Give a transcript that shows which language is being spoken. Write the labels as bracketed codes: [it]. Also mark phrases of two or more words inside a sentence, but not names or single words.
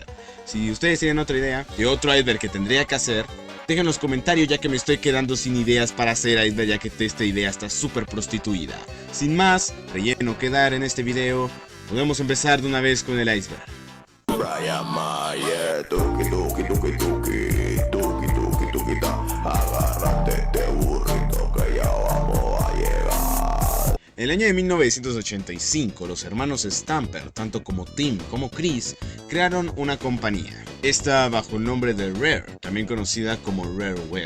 [es] Si ustedes tienen otra idea de otro iceberg que tendría que hacer, dejen en los comentarios, ya que me estoy quedando sin ideas para hacer iceberg, ya que esta idea está súper prostituida. Sin más relleno que dar en este video, podemos empezar de una vez con el iceberg. Brian Mayer, tuki tuki tuki tuki, tuki tuki tuki ta, agárrate este burrito que ya vamos a llegar. En el año de 1985, los hermanos Stamper, tanto como Tim como Chris, crearon una compañía. Esta bajo el nombre de Rare, también conocida como Rareware.